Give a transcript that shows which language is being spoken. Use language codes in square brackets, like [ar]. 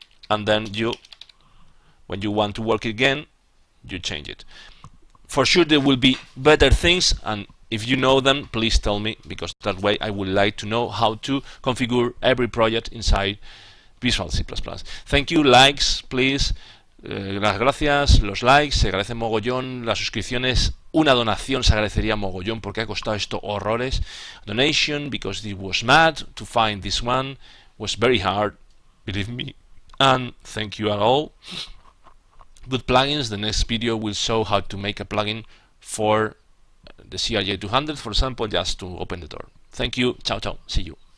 [en] And then when you want to work again, you change it. For sure there will be better things, and if you know them, please tell me, because that way I would like to know how to configure every project inside Visual C++. Thank you, likes, please. [es] Las gracias, los likes, se agradece mogollón, las suscripciones, una donación se agradecería mogollón porque ha costado esto horrores. [en] Donation, because it was mad to find this one, was very hard, believe me. And thank you all. Good plugins. The next video will show how to make a plugin for the CRJ200, for example, just to open the door. Thank you. Ciao, ciao. See you.